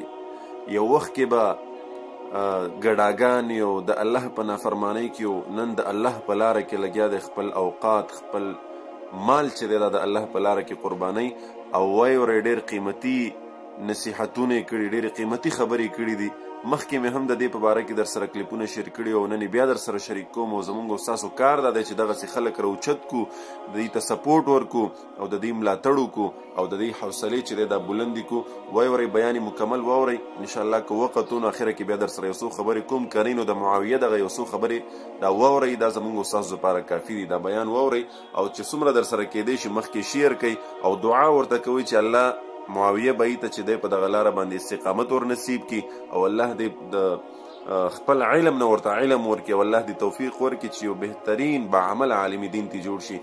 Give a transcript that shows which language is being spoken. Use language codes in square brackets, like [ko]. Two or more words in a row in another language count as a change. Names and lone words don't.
[ps] یو وخت کې به ګډاګانې او د الله په نافرمانۍ کې و، نن د الله په لاره کې لګیا دی، خپل اوقات خپل مال چې دی د الله په لاره کې قربانۍ او وایي ډېر قیمتي نصیحتونه یې کړي، ډېرې قیمتي خبرې کړي دي. مخکې مې هم د دې په باره کې در سره کلیپونه شیر کړي او نن بیا در سره شریک کوم. او زموږ او ستاسو کار دا دی چې دغسې خلک راوچت کړو، د دې ته سپورټ ورکړو او د دې ملاتړ وکړو او د دې حوصلې چې دی دا بلندې کړو. واورئ بیان مکمل واورئ انشاءالله. که وقت و نو اخره کې بیا در سره یو څو خبرې کوم. که نه نو د معاویه دغه یو څو خبرې دا واورئ، دا زموږ او ستاسو لپاره کافي دي. دا بیان واورئ او چې څومره در سره کیدی شي مخکې شیر کوئ او دعا ورته کوئ چې الله معاویه به ته چې دی په دغه لاره باندې استقامت ور نصیب کړي او الله دې د خپل علم نه ورته علم ورکړي او الله دې توفیق ورکړي چې یو بهترین باعمل عالم دین ته جوړ شي.